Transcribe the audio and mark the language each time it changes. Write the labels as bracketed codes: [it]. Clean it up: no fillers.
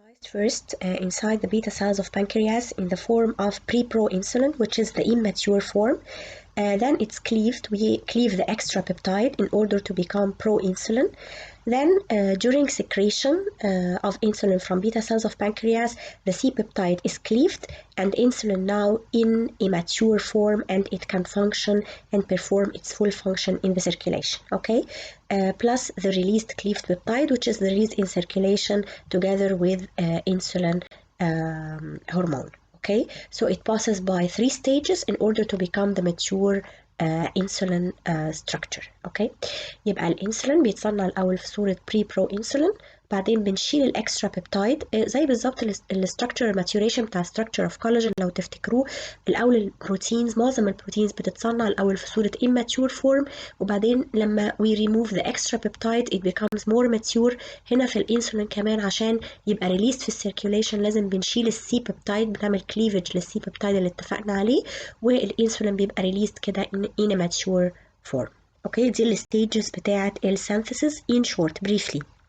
[en] First inside the beta cells of pancreas in the form of pre-proinsulin, which is the immature form. Then it's cleaved. We cleave the extra peptide in order to become proinsulin. Then during secretion of insulin from beta cells of pancreas, the C-peptide is cleaved and insulin now in immature form, and it can function and perform its full function in the circulation, okay? Plus the released cleaved peptide, which is released in circulation together with insulin hormone, okay? So it passes by 3 stages in order to become the mature insulin structure. [ar] اوكي، يبقى الانسولين بيتصنع الاول في صوره برو انسولين، بعدين بنشيل الاكسترا بيبتايد زي بالظبط الاستراكشر ماتيوريشن بتاع ستراكشر اوف كولاجين لو تفتكروه. الاول البروتينز، معظم البروتينز بتتصنع الاول في صوره immature form، وبعدين لما [en] we remove the extra peptide it becomes more mature. [ar] هنا في الانسولين كمان عشان يبقى ريليست في السيركيوليشن لازم بنشيل السي بيبتايد، بنعمل كليفج للسي بيبتايد اللي اتفقنا عليه، والانسولين بيبقى ريليست كده [en] in a mature form. [ar] اوكي، دي الستيجز بتاعه السينثيسيس [en] in short briefly.